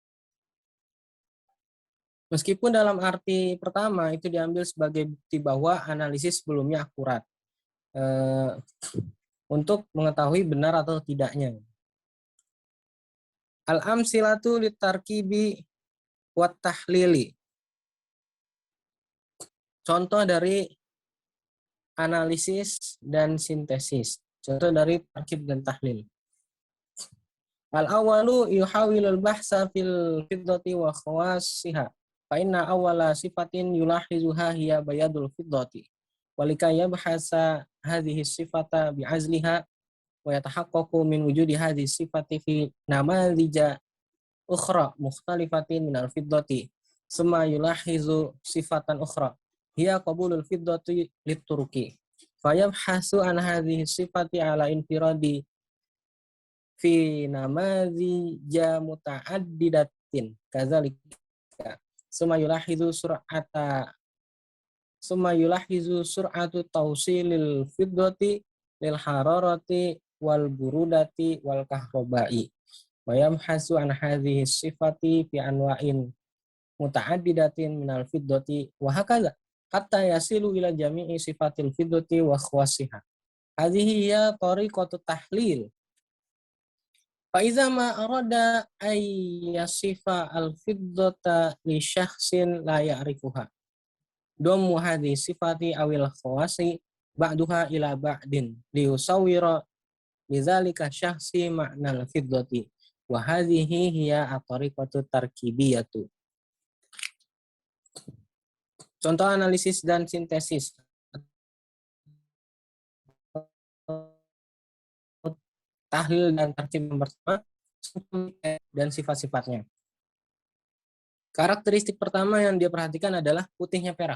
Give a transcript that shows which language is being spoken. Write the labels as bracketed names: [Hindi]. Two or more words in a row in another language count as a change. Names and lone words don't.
[Indonesian] Meskipun dalam arti pertama itu diambil sebagai bukti bahwa analisis sebelumnya akurat untuk mengetahui benar atau tidaknya. [Arabic] الأمثلة للتركيب والتحليل. Contoh dari analisis dan sintesis. Contoh dari tarkib dan tahlil. الأول يحاول البحث في الفضة وخواصها. فإن أول صفة يلاحظها هي بياض الفضة. ولذلك يبحث هذه الصفة بعزلها ويتحقق من وجود هذه الصفة في نماذج أخرى مختلفة من الفضة. ثم يلاحظ صفة أخرى هي قبول الفضة للطرق. فيبحث عن هذه الصفة على انفراد في نماذج متعددة كذلك. ثم يلاحظ سرعة توصيل الفضة للحرارة والبرودة والكهرباء. ويبحث عن هذه الصفة في أنواع متعددة من الفضة وهكذا حتى يصل إلى جميع صفات الفضة وخواصها. هذه هي طريقة التحليل. فإذا ما أراد أن يصف الفضة لشخص لا يعرفها. ضم هذه الصفات أو الخواص بعضها إلى بعض ليصور لذلك الشخص معنى الفضة وهذه هي الطريقة التركيبية. [Indonesian] Contoh analisis dan sintesis tahlil dan tarkib yang pertama dan sifat-sifatnya. Karakteristik pertama yang dia perhatikan adalah putihnya perak.